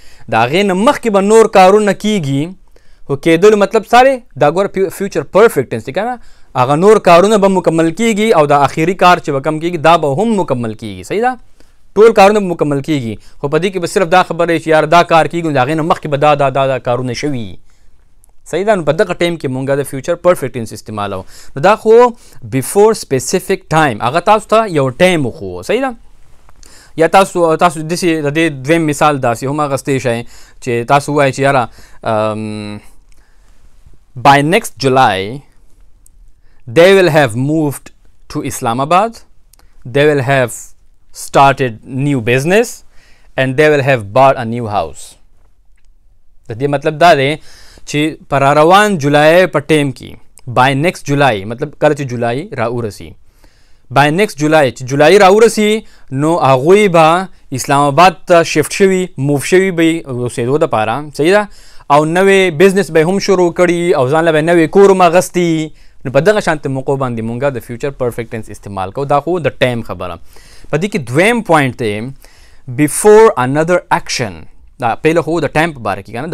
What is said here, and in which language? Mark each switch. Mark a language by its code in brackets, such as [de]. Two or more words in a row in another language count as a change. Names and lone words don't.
[ps] د هغې نه مخکې به نور کارونه کیږي خو کېدلو مطلب ساري دا ګوره [en] future perfect tense [ps] دی که نه هغه نور کارونه به مکمل کیږي او د آخري کار چې به کم کیږي دا به هم مکمل کیږي صحیح ده ټول کارونه به مکمل کیږي خو په دې کې به صرف دا خبره چې یار دا کار کیږي د هغې نه مخکې به دا کارونه شوي صحیح ده نو په دغه ټایم کې مونږ د [en] future perfect tense [ps] استعمالو نو دا خو [en] before specific time [ps] هغه تاسو ته یو ټایم وښوو صحیح ده یا تاسو داسې د دې دویم مثال داسې هم اخیستی شئ چې تاسو ووایئ چې یاره [en] by next July they will have moved to Islamabad they will have started new business and they will have bought a new house [ps] د دې مطلب دا دی چې پر روان جولای په ټیم کې [en] by next July [ps] مطلب کله چې جولای راورسي [en] by next July [ps] چې جولای راورسي نو هغوی به اسلام آباد ته شفټ شوي موف شوي به اوسېدو دپاره صحیح ده او نوې بزنس به هم شروع کړي او ځان له به نوې کور هم اخیستي نو په دغه شانتې موقعو باندې مونږ د [en] future perfect tense [ps] استعمال کوو دا خو د ټایم خبره په دې کې دویم پوینټ دی [en] before under action [ps] دا پهله خو د ټایم په باره کې که نه دا